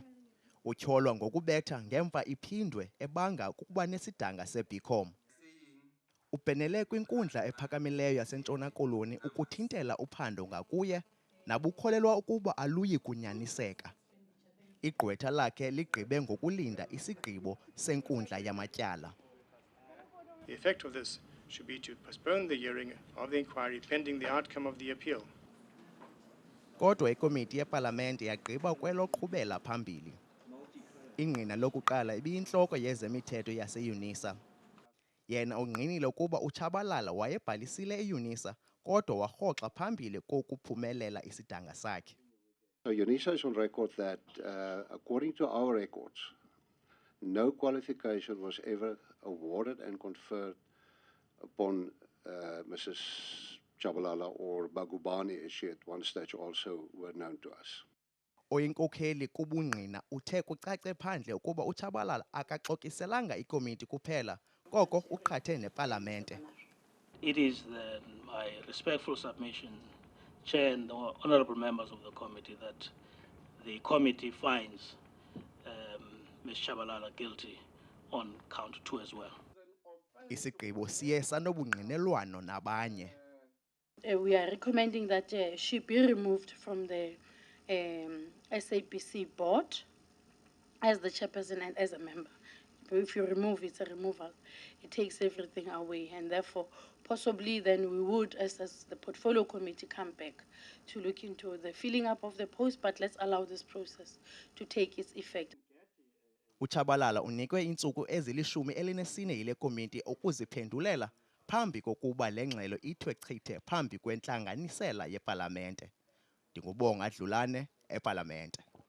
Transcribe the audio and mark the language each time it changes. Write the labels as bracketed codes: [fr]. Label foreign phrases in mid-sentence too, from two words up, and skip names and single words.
[xh] Utyholwa ngokubetha ngemva iphindwe ebanga kukuba nesidanga se-BCom. Ubhenele kwinkundla ephakamileyo yaseNtshona Koloni ukuthintela uphando ngakuye nabukholelwa ukuba aluyi kunyaniseka. Igqwetha lakhe ligqibe ngokulinda isigqibo senkundla yamatyala. [en] The effect of this should be to postpone the hearing of the inquiry pending the outcome of the appeal. [xh] Kodwa ikomiti yepalamente yagqiba kweloqhubela phambili. Ingqina lokuqala ibiyintloko yezemithetho yaseYunisa. Yena ungqinile ukuba uTshabalala wayebhalisile eYunisa kodwa warhoxa phambili kokuphumelela isidanga sakhe. [en] So Unisa is on record that, according to our records, no qualification was ever awarded and conferred upon Mrs. Tshabalala or Bagubani, as she at one stage also were known to us. [xh] Oyinkokheli kubungqina uthe kucace phandle ukuba uTshabalala akaxokiselanga ikomiti kuphela koko uqhathe nepalamente. [en] It is my respectful submission, Chair and the honourable members of the committee, that the committee finds Ms. Tshabalala guilty on count 2 as well. [xh] Isigqibo siye sanobungqinelwano nabanye. [en] We are recommending that she be removed from the SAPC board as the chairperson and as a member. If you remove, it's a removal. It takes everything away, and therefore, possibly then we would, as the portfolio committee, come back to look into the filling up of the post, but let's allow this process to take its effect. [xh] uTshabalala unikwe iintsuku ezili-14 yile komiti ukuziphendulela phambi kokuba le ngxelo ithwe chithe phambi kwentlanganisela yepalamente. Ndingubonga Dlulane, epalamente.